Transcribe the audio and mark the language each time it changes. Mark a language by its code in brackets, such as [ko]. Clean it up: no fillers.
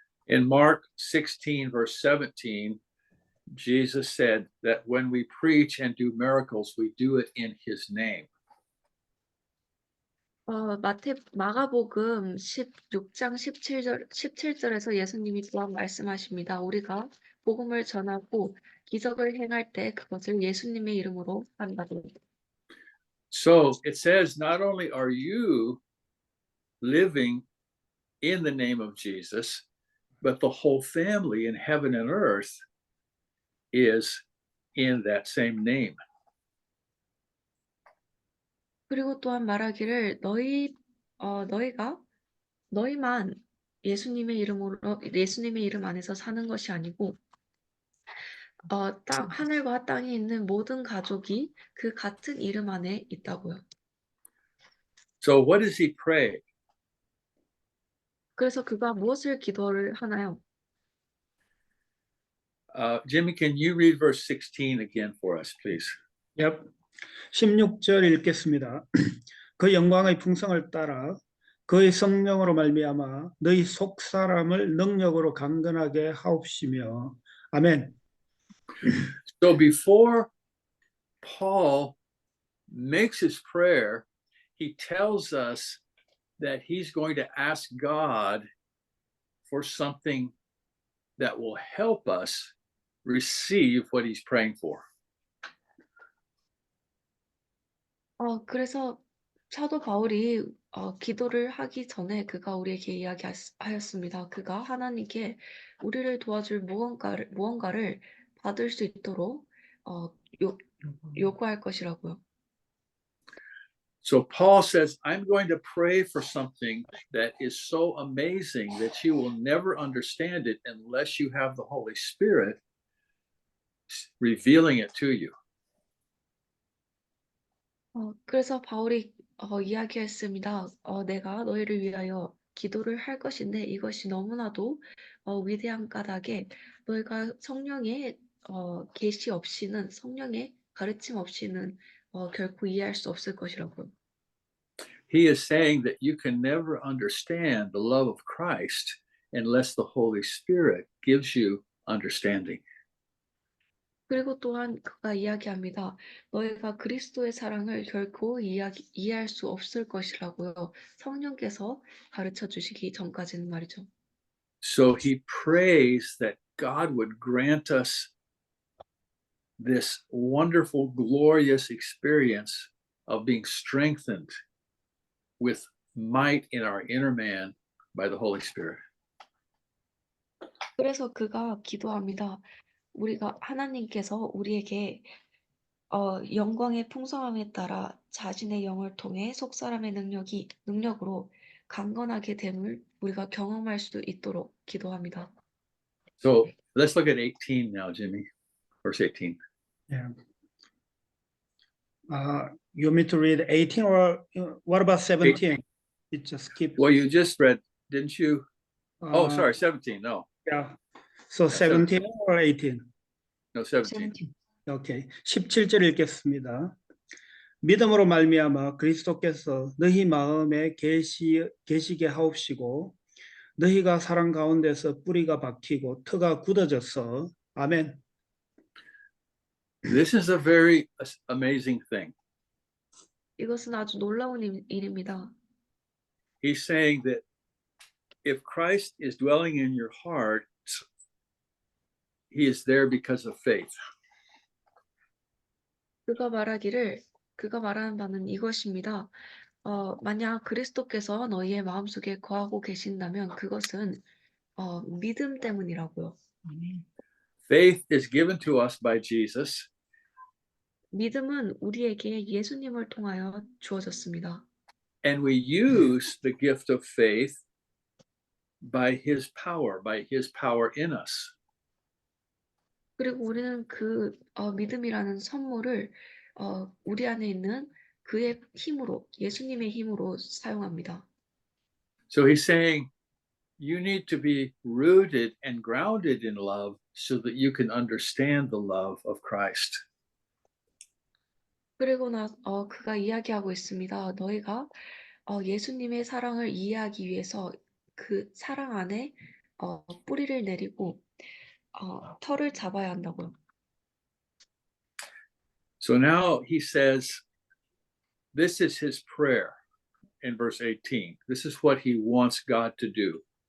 [en] In Mark 16, verse 17, Jesus said that when we preach and do miracles, we do it in his name. [ko] 마가복음 16장 17절에서 예수님이 또한 말씀하십니다. 우리가 복음을 전하고 기적을 행할 때 그것을 예수님의 이름으로 한다고. [en] So it says, not only are you living in the name of Jesus, but the whole family in heaven and earth is in that same name. [ko] 그리고 또한 말하기를 너희만 예수님의 이름 안에서 사는 것이 아니고 하늘과 땅에 있는 모든 가족이 그 같은 이름 안에 있다고요. [en] So what does he pray? [ko] 그래서 그가 무엇을 기도를 하나요? [en] Jimmy, can you read verse 16 again for us, please? [ko] Yep. 16절 읽겠습니다. 그 영광의 풍성을 따라 그의 성령으로 말미암아 너희 속 사람을 능력으로 강건하게 하옵시며 아멘. [en] So before Paul makes his prayer, he tells us that he's going to ask God for something that will help us receive what he's praying for. [ko] 그래서 사도 바울이 기도를 하기 전에 그가 우리에게 이야기하였습니다. 그가 하나님께 우리를 도와줄 무언가를 받을 수 있도록 요구할 것이라고요. [en] So Paul says, I'm going to pray for something that is so amazing that you will never understand it unless you have the Holy Spirit revealing it to you. [ko] 그래서 바울이 이야기했습니다. 내가 너희를 위하여 기도를 할 것인데 이것이 너무나도 위대한 까닭에 너희가 성령의 계시 없이는 성령의 가르침 없이는 결코 이해할 수 없을 것이라고요. [en] He is saying that you can never understand the love of Christ unless the Holy Spirit gives you understanding. [ko] 그리고 또한 그가 이야기합니다. 너희가 그리스도의 사랑을 결코 이해할 수 없을 것이라고요. 성령께서 가르쳐 주시기 전까지는 말이죠. [en] So he prays that God would grant us this wonderful, glorious experience of being strengthened with might in our inner man by the Holy Spirit. [ko] 그래서 그가 기도합니다. 하나님께서 우리에게 영광의 풍성함에 따라 자신의 영을 통해 속 사람의 능력으로 강건하게 됨을 우리가 경험할 수 있도록 기도합니다. [en] So let's look at 18 now, Jimmy, verse 18. Yeah. You want me to read 18 or what about 17? It just keeps. Well, you just read, didn't you? Oh, uh, sorry, 17. No, Yeah. So 17 or 18? no, 17. [ko] 오케이. 17절 읽겠습니다. 믿음으로 말미암아 그리스도께서 너희 마음에 계시게 하옵시고 너희가 사랑 가운데서 뿌리가 박히고 터가 굳어져서 아멘. [en] This is a very amazing thing. [ko] 이것은 아주 놀라운 일입니다. [en] He's saying that if Christ is dwelling in your heart, he is there because of faith. [ko] 그가 말하는 바는 이것입니다. 만약 그리스도께서 너희의 마음속에 거하고 계신다면 그것은 믿음 때문이라고요. [en] Faith is given to us by Jesus, [ko] 믿음은 우리에게 예수님을 통하여 주어졌습니다. [en] and we use the gift of faith by his power in us. [ko] 그리고 우리는 그 믿음이라는 선물을 우리 안에 있는 그의 힘으로, 예수님의 힘으로 사용합니다. [en] So he's saying you need to be rooted and grounded in love so that you can understand the love of Christ. [ko] 그리고 그가 이야기하고 있습니다. 너희가 예수님의 사랑을 이해하기 위해서 그 사랑 안에 뿌리를 내리고 털을 잡아야 한다고요. [en] So now he says, this is his prayer. in verse 18. This is what he wants God to do.